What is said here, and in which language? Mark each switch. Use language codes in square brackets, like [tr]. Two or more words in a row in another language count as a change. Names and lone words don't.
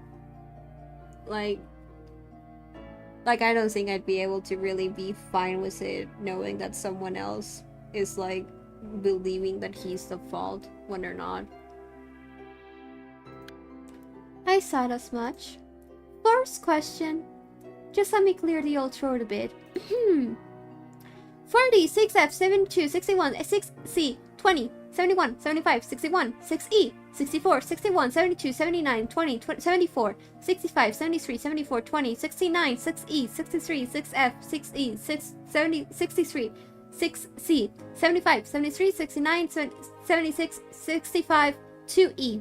[en] Like I don't think I'd be able to really be fine with it, knowing that someone else is like believing that he's the fault when they're not. I thought as much. First question. Just let me clear the old throat a bit. 40, 6F, 72, 61, 6C, 20, 71, 75, 61, 6E, 64, 61, 72, 79, 20, 74, 65, 73, 74, 20, 69, 6E, 63, 6F, 6E, 6, 70, 63, 6C, 75, 73, 69, 76, 65, 2E.